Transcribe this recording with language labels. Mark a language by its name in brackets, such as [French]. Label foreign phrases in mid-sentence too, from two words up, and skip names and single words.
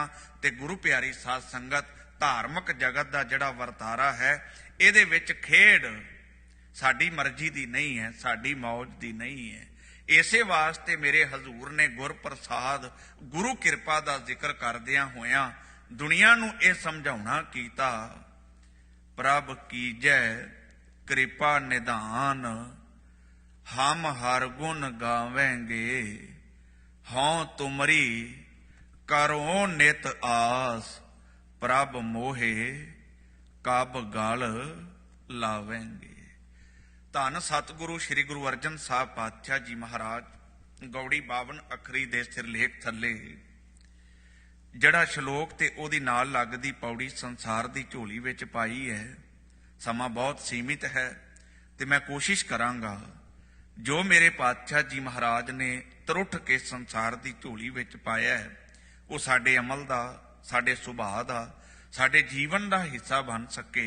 [Punjabi] ਤੇ ਗੁਰੂ ਪਿਆਰੀ ਸਾਧ ਸੰਗਤ, ਧਾਰਮਿਕ ਜਗਤ ਦਾ ਜਿਹੜਾ ਵਰਤਾਰਾ ਹੈ, ਇਹਦੇ ਵਿਚ ਖੇਡ ਸਾਡੀ ਮਰਜ਼ੀ ਦੀ ਨਹੀਂ ਹੈ, ਸਾਡੀ ਮੌਜ ਦੀ ਨਹੀਂ ਹੈ। ਇਸੇ ਵਾਸਤੇ ਮੇਰੇ ਹਜ਼ੂਰ ਨੇ ਗੁਰ ਪ੍ਰਸਾਦਿ, ਗੁਰੂ ਕਿਰਪਾ ਦਾ ਜ਼ਿਕਰ ਕਰਦਿਆਂ ਹੋਇਆਂ ਦੁਨੀਆ ਨੂੰ ਇਹ ਸਮਝਾਉਣਾ ਕੀਤਾ, ਪ੍ਰਭ ਕੀਜੈ ਕ੍ਰਿਪਾ ਨਿਧਾਨ, ਹਮ ਹਰਿ ਗੁਨ ਗਾਵਹਗੇ, ਹਉ ਤੁਮਰੀ ਕਰਉ ਨਿਤ ਆਸ, ਪ੍ਰਭ ਮੋਹਿ ਕਬ ਗਲਿ ਲਾਵਹਿਗੇ। ਧੰਨ ਸਤਿਗੁਰੂ ਸ੍ਰੀ ਗੁਰੂ ਅਰਜਨ ਸਾਹਿਬ ਪਾਤਸ਼ਾਹ ਜੀ ਮਹਾਰਾਜ ਗਉੜੀ 52 ਅੱਖਰੀ ਦੇ ਸਿਰਲੇਖ ਥੱਲੇ ਜਿਹੜਾ ਸਲੋਕ ਤੇ ਓਹਦੀ ਨਾਲ ਲੱਗਦੀ ਪਉੜੀ ਸੰਸਾਰ ਦੀ ਝੋਲੀ ਵਿਚ ਪਾਈ ਹੈ। ਸਮਾਂ ਬਹੁਤ ਸੀਮਿਤ ਹੈ ਤੇ ਮੈਂ ਕੋਸ਼ਿਸ਼ ਕਰਾਂਗਾ ਜੋ ਮੇਰੇ ਪਾਤਸ਼ਾਹ ਜੀ ਮਹਾਰਾਜ ਨੇ ਤਰੁੱਠ ਕੇ ਸੰਸਾਰ ਦੀ ਝੋਲੀ ਵਿਚ ਪਾਇਆ ਹੈ, ਉਹ ਸਾਡੇ ਅਮਲ ਦਾ, ਸਾਡੇ ਸੁਭਾਅ ਦਾ, ਸਾਡੇ ਜੀਵਨ ਦਾ ਹਿੱਸਾ ਬਣ ਸਕੇ।